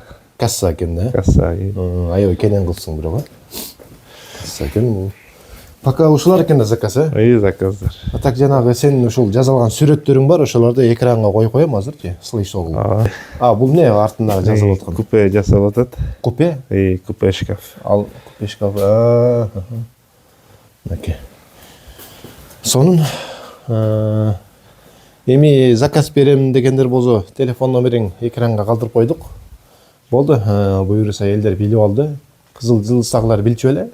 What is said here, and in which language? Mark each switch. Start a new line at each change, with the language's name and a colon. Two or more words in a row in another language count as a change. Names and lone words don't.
Kyrgyz: Касса экен да. Касса. Аябай кенен кылсың бирөө. Касса экен бул. Пока ушулар экен да заказ, заказдар. Так жанагы сен ушул жазалган сүрөттөрүң бар, ошолорду экранга коюп коем азырчы, слышал. Бул эмне артында жазылып аткан? Купе жасалып атат. Купе?
Russian: Купе шкаф.
Kyrgyz: Ал
Russian: купе шкаф.
Kyrgyz: Мынакей. Сонун эми заказ берем дегендер болсо, телефон номериң экранга калтырып койдук. Болду. Буюрса элдер билип алды. Кызыл Жылдыздагылар билчү эле?